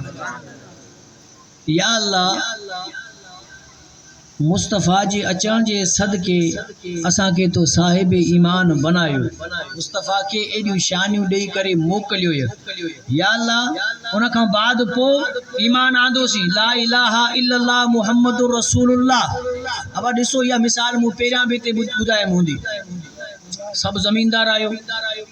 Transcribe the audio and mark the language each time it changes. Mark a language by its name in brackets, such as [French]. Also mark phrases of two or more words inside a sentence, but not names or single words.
[Sindhi] या अल्लाह मुस्तफ़ा जे अचण जे सदके असांखे तो साहिब ईमान बनायो, मुस्तफ़ा के एॾियूं शानियूं ॾेई करे मोकिलियो। या अल्लाह उन खां बाद पोइ ईमान आंदोसीं [Arabic] لا إله إلا الله محمد رسول الله. [Sindhi] अब ॾिसो इहा मिसाल मूं पहिरियां बि हिते ॿुधायमि हूंदी। सभु ज़मीनदार आयो,